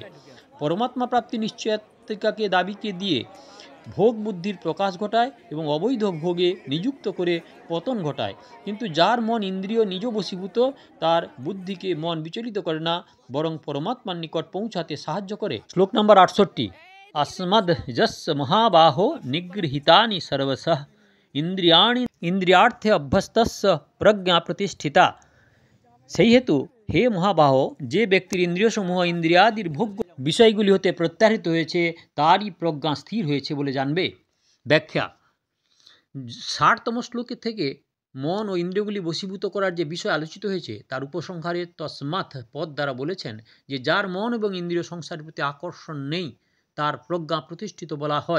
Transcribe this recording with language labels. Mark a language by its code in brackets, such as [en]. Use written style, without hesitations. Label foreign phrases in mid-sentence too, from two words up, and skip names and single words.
[bn] পরমাত্মা প্রাপ্তি নিশ্চয়তাকে দাবিকে দিয়ে ভোগ বুদ্ধির প্রকাশ ঘটায় এবং অবৈধ ভোগে নিযুক্ত করে পতন ঘটায়। কিন্তু যার মন ইন্দ্রিয় নিজ বশীভূত, তার বুদ্ধিকে মন বিচলিত করে না, বরং পরমাত্মার নিকট পৌঁছাতে সাহায্য করে। শ্লোক নম্বর 68। [sa] अस्मद् यस्य महाबाहो निगृहीतानि सर्वशः इंद्रियाणि इंद्रियार्थे अभ्यस्तस्य प्रज्ञा प्रतिष्ठिता। [bn] সেই হেতু হে মহাবাহ, যে ব্যক্তির ইন্দ্রিয়সমূহ ইন্দ্রিয়াদির ভোগ্য বিষয়গুলি হতে প্রত্যাহৃত হয়েছে তারই প্রজ্ঞা স্থির হয়েছে বলে জানবে। ব্যাখ্যা: 60তম শ্লোকে থেকে মন ও ইন্দ্রিয়গুলি বশীভূত করার যে বিষয় আলোচিত হয়েছে তার উপসংহারে তস্মাৎ পদ দ্বারা বলেছেন যে যার মন এবং ইন্দ্রিয় সংসারের প্রতি আকর্ষণ নেই তার প্রজ্ঞা প্রতিষ্ঠিত বলা হয়।